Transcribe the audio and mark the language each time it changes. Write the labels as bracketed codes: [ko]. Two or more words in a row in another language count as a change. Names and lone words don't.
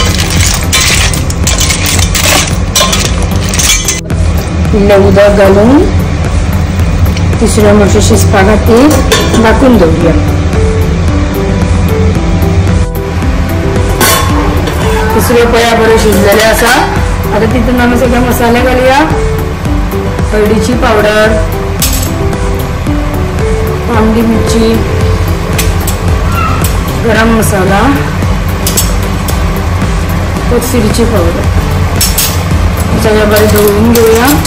[kok] इल्ले उदक घालून तिसऱ्यो मातशें शिजपा खातीर धाकून दवरूया। तिसऱ्यो पळया बऱ्यो शिजलेले आसा। आता तितून आमी सगळे मसाले घालूया। हळदीची पावडर, तांबडी मिरची, गरम मसाला, कोथमिरीची पावडर सगळे बरे धुवून घेऊया।